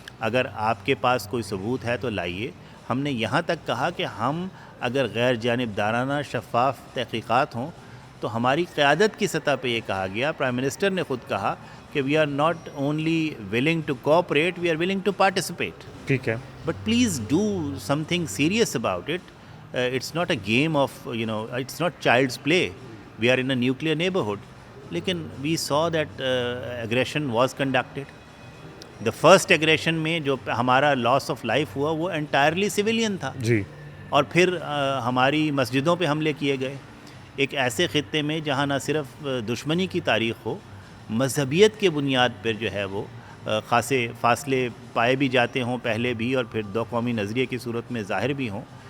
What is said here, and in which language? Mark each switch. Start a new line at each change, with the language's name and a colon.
Urdu: اگر آپ کے پاس کوئی ثبوت ہے تو لائیے. ہم نے یہاں تک کہا کہ ہم اگر غیر جانبدارانہ شفاف تحقیقات ہوں تو ہماری قیادت کی سطح پہ یہ کہا گیا، پرائم منسٹر نے خود کہا کہ
English: We are not only willing to cooperate, we are willing to participate.
Urdu: ٹھیک ہے.
English: But please do something serious about it. It's not a game of, it's not child's play. We are in a nuclear neighborhood. لیکن we saw that aggression was conducted. The first aggression میں جو ہمارا loss of life ہوا وہ entirely civilian تھا.
Urdu: جی. اور پھر ہماری مسجدوں پہ حملے کیے گئے ایک ایسے خطے میں جہاں نہ صرف دشمنی کی تاریخ ہو، مذہبیت کے بنیاد پر جو ہے وہ خاصے فاصلے پائے بھی جاتے ہوں پہلے بھی، اور پھر 2 قومی نظریے کی صورت میں ظاہر بھی ہوں.